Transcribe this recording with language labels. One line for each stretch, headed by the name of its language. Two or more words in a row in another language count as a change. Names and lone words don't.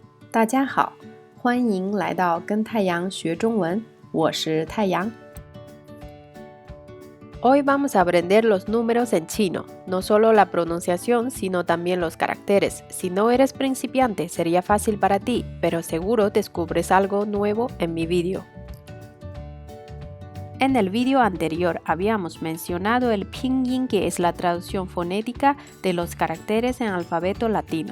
Chinese: 大家好，欢迎来到跟太阳学中文，我是太阳。
Spanish: Hoy vamos a aprender los números en chino, no solo la pronunciación, sino también los caracteres. Si no eres principiante, sería fácil para ti, pero seguro descubres algo nuevo en mi vídeo. En el vídeo anterior habíamos mencionado el pinyin, que es la traducción fonética de los caracteres en alfabeto latino.